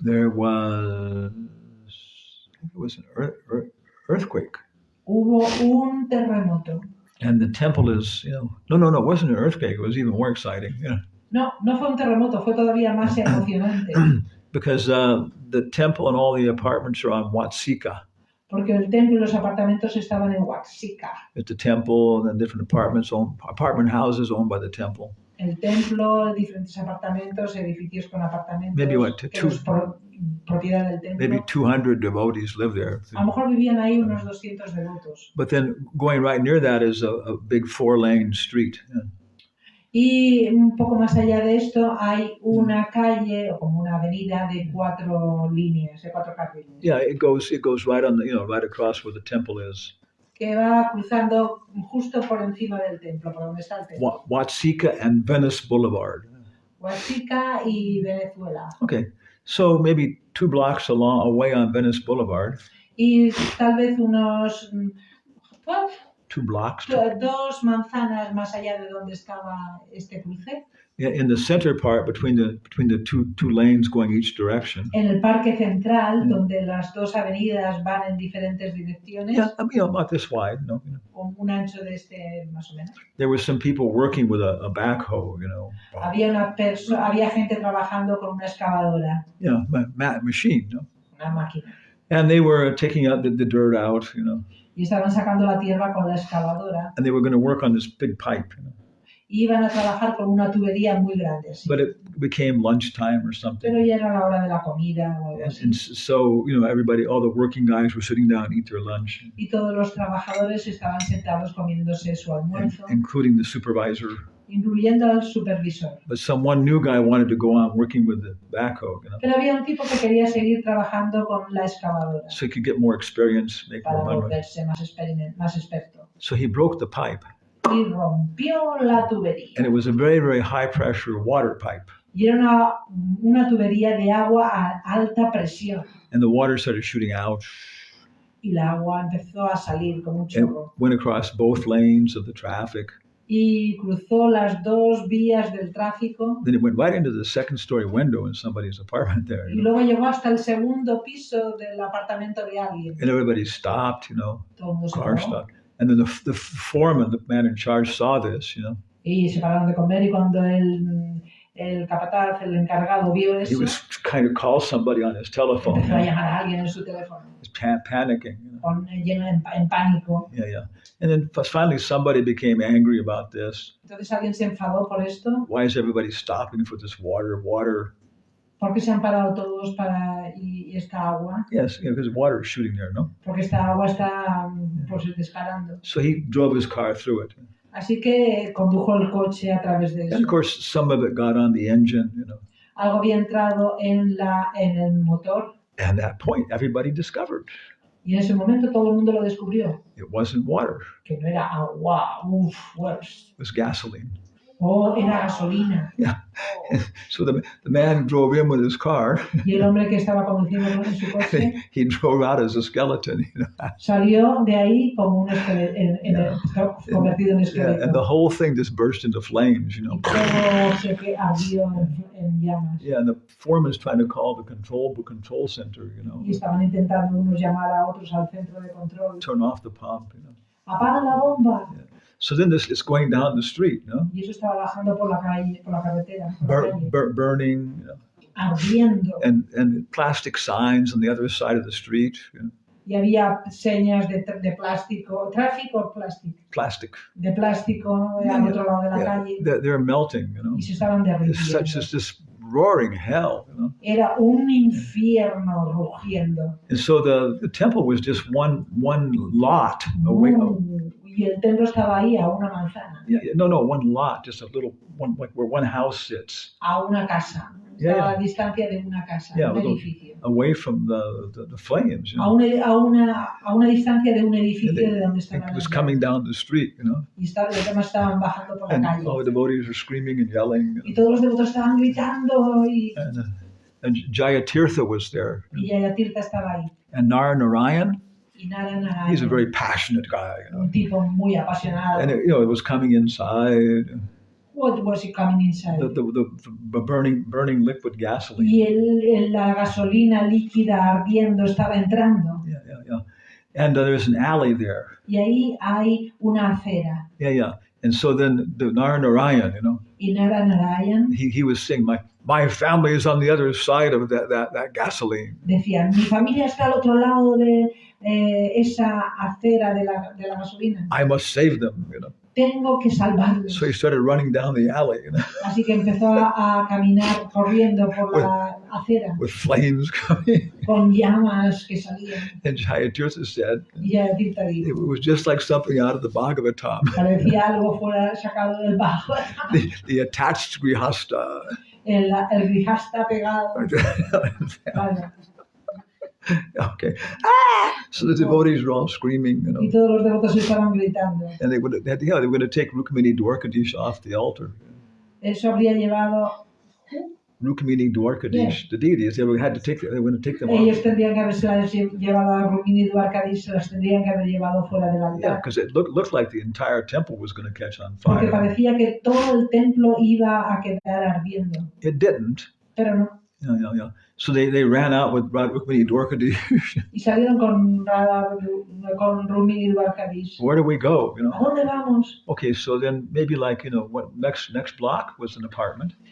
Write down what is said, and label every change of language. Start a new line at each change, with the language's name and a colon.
English: there was, I think it was an earthquake.
Spanish: hubo un terremoto.
English: And the temple is, no, it wasn't an earthquake. It was even more exciting.
Spanish: No fue un terremoto, fue todavía más emocionante.
English: Because the temple and all the apartments are on Watsika.
Spanish: Porque el templo y los apartamentos estaban en Oaxaca.
English: It's the temple and the different apartment houses owned by the temple.
Spanish: El templo, diferentes apartamentos, edificios con apartamentos.
English: Maybe what,
Spanish: que es propiedad del templo.
English: Maybe 200 devotees live there.
Spanish: A lo mejor vivían ahí unos 200 devotos.
English: But then going right near that is a big 4-lane street.
Spanish: Y un poco más allá de esto hay una calle o como una avenida de 4 líneas, de 4 carriles.
English: Yeah, it goes right on the, right across where the temple is.
Spanish: Que va cruzando justo por encima del templo, por donde está el templo.
English: Watsika and Venice Boulevard.
Spanish: Oaxaca y Venezuela.
English: Okay, so maybe 2 blocks away on Venice Boulevard.
Spanish: Y tal vez unos
English: 2 blocks.
Spanish: 2 manzanas más allá de donde estaba este cruce.
English: In the center part, between the two lanes going each direction.
Spanish: En el parque central, donde las 2 avenidas van en diferentes direcciones.
English: Yeah, about this wide,
Spanish: Con un ancho de este más o menos.
English: There were some people working with a backhoe,
Spanish: Había gente trabajando con una excavadora.
English: Yeah, machine,
Spanish: Una máquina.
English: And they were taking out the dirt out,
Spanish: Y estaban sacando la tierra con la excavadora.
English: And they were going to work on this big pipe,
Spanish: Y iban a trabajar con una tubería muy grande. Así.
English: But it became lunchtime or something.
Spanish: Pero ya era la hora de la comida o algo así.
English: And so, everybody, all the working guys were sitting down to eat their lunch.
Spanish: Y todos los trabajadores estaban sentados comiéndose su almuerzo.
English: Including the supervisor.
Spanish: incluyendo al supervisor.
English: But one new guy wanted to go on working with the backhoe,
Spanish: Pero había un tipo que quería seguir trabajando con la excavadora
English: so he could get more experience, make
Spanish: para
English: more money.
Spanish: volverse más experto.
English: So he broke the pipe,
Spanish: Y rompió la tubería.
English: and it was a very, very high pressure water pipe.
Spanish: Y era una tubería de agua a alta presión.
English: And the water started shooting out.
Spanish: Y la agua empezó a salir como un
English: It
Spanish: chorro.
English: went across both lanes of the traffic.
Spanish: Y cruzó las dos vías del tráfico.
English: Then it went right into the second story window in somebody's apartment there.
Spanish: Y luego llegó hasta el segundo piso del apartamento de alguien.
English: And everybody stopped,
Spanish: Todo el mundo se
English: car
Spanish: paró.
English: stopped. And then the foreman, the man in charge, saw this,
Spanish: Y se pararon de comer, y cuando el capataz, el encargado, vio
English: He
Spanish: eso,
English: was trying to call somebody on his telephone.
Spanish: empezó a llamar a alguien en su teléfono,
English: He was panicking.
Spanish: lleno en pánico.
English: Yeah. And then finally somebody became angry about this.
Spanish: Entonces alguien se enfadó por esto.
English: Why is everybody stopping for this water?
Spanish: ¿Por qué se han parado todos y esta agua?
English: Yes, because water is shooting there, no?
Spanish: Porque esta agua está pues disparando.
English: So he drove his car through it.
Spanish: Así que condujo el coche a través de
English: And of
Spanish: eso.
English: course, some of it got on the engine,
Spanish: Algo había entrado en el motor,
English: And at that point, everybody discovered
Spanish: y en ese momento todo el mundo lo descubrió.
English: it wasn't water,
Spanish: Que no era agua,
English: worse. it was gasoline.
Spanish: Era gasolina.
English: So the man drove in with his car.
Spanish: Y el hombre que estaba conduciendo en su coche
English: He drove out as a skeleton.
Spanish: salió de ahí como un convertido en
English: Yeah,
Spanish: esqueleto.
English: and the whole thing just burst into flames,
Spanish: Y todo se ardió en llamas.
English: Yeah, and the foreman's trying to call the control center,
Spanish: Y estaban intentando unos llamar a otros al centro de control.
English: turn off the pump.
Spanish: ¡Apaga la bomba!
English: So then this is going down the street,
Spanish: Y eso estaba bajando por la calle, por la carretera, por la calle,
English: burning,
Spanish: ardiendo.
English: and plastic signs on the other side of the street.
Spanish: Y había señas de plástico, tráfico
English: Plastic.
Spanish: de plástico al otro lado de la calle.
English: They're melting,
Spanish: Y se estaban
English: It's such
Spanish: derritiendo.
English: as this roaring hell,
Spanish: Era un infierno rugiendo.
English: And so the temple was just one lot away.
Spanish: Y el templo estaba ahí a una manzana,
English: No, one lot, just a little one, like where one house sits,
Spanish: a una casa.
English: Yeah,
Spanish: Estaba a distancia de una casa,
English: Yeah,
Spanish: un
English: little-
Spanish: edificio.
English: away from the flames.
Spanish: A una distancia de un edificio de donde
English: It
Spanish: estaban
English: was
Spanish: las
English: coming
Spanish: llamas.
English: down the street,
Spanish: Y los demás estaban bajando por la
English: and
Spanish: calle.
English: all the devotees were screaming and yelling.
Spanish: Y todos los devotos estaban gritando
English: And Jayatirtha was there,
Spanish: y Yayatirtha estaba ahí.
English: and Narayan.
Spanish: Y Nara
English: He's a very passionate guy,
Spanish: un tipo muy apasionado.
English: And it was coming inside. What was he coming inside? The burning liquid gasoline.
Spanish: Y la gasolina líquida ardiendo estaba entrando.
English: Yeah. And there's an alley there.
Spanish: Y ahí hay una acera.
English: Yeah. And so then the Narayan,
Spanish: Y Narayan
English: he was saying, my family is on the other side of that gasoline.
Spanish: decía, mi familia está al otro lado de esa acera de la gasolina.
English: I must save them,
Spanish: Tengo que salvarlos.
English: So he started running down the alley,
Spanish: Así que empezó a caminar corriendo por la acera
English: with flames coming.
Spanish: con llamas que salían.
English: And Jayatirtha said,
Spanish: Y Yayatirtha dijo,
English: it was just like something out of the Bhagavatam.
Spanish: parecía algo fuera sacado del bajo.
English: The attached grihasta.
Spanish: El grihasta pegado. Vaya.
English: Okay. So the devotees were all screaming,
Spanish: Y todos los devotos estaban gritando.
English: and they were going to take Rukmini Dwarkadish off the altar.
Spanish: Eso habría llevado.
English: Rukmini Dwarkadish, the deities, they were going to take them
Spanish: Ellos
English: off.
Spanish: tendrían que haberse llevado a Rumini Dwarkadish, se las tendrían que haber llevado fuera del
English: Yeah,
Spanish: altar.
English: because it looked like the entire temple was going to catch on
Spanish: Porque
English: fire.
Spanish: parecía que todo el templo iba a quedar ardiendo.
English: It didn't.
Spanish: Pero no.
English: Yeah. So they ran out with Rukmini Dwarkadish.
Spanish: Y salieron con Rumini Dwarkadish.
English: Where do we go?
Spanish: ¿A dónde vamos?
English: Okay, so then maybe what next block was an apartment,